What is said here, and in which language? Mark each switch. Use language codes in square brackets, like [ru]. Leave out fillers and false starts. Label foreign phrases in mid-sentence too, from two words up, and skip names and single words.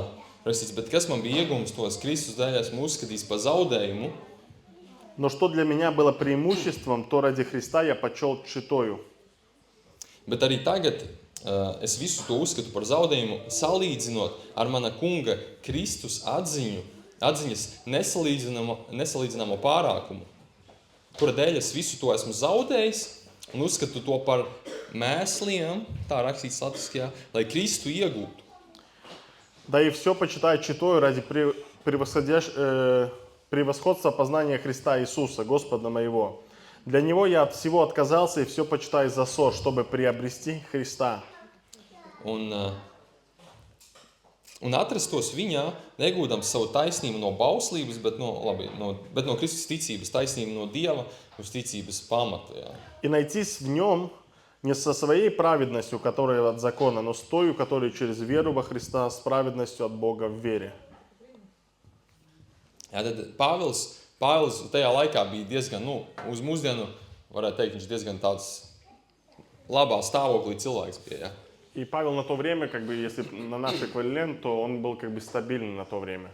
[lv] Rakstīts, bet kas man bija iegūms, to es Kristus dēļ esmu uzskatījis par zaudējumu. [ru] но что для меня было преимуществом, то ради Христа я почел тщетою. [lv] Bet arī tagad es visu to uzskatu par zaudējumu, salīdzinot ar mana kunga Kristus atziņas nesalīdzināmo pārākumu, kura dēļ es visu to esmu zaudējis un uzskatu to par mēsliem, tā rakstīts latviskajā, lai Kristu iegūtu. [ru] Да и все почитаю тщетою ради превосходства познания Христа Иисуса, Господа моего. Для Него я от всего отказался и все почитаю за ссор, чтобы приобрести Христа. [lv] Un atrastos viņā, negūdams savu taisnību no bauslības, bet no Kristus ticības, taisnību no Dieva uz ticības pamata. Jā. [ru] И найтись в Нем не со своей праведностью, которая от закона, но с той, которая через веру во Христа, с праведностью от Бога в вере. [lv] Jā, tad Pāvils tajā laikā bija diezgan, uz mūsdienu, varētu teikt, viņš diezgan tāds labā stāvoklī cilvēks bija. Jā. [ru] И Павел на то время, если на наш эквивалент, то он был стабильный на то время.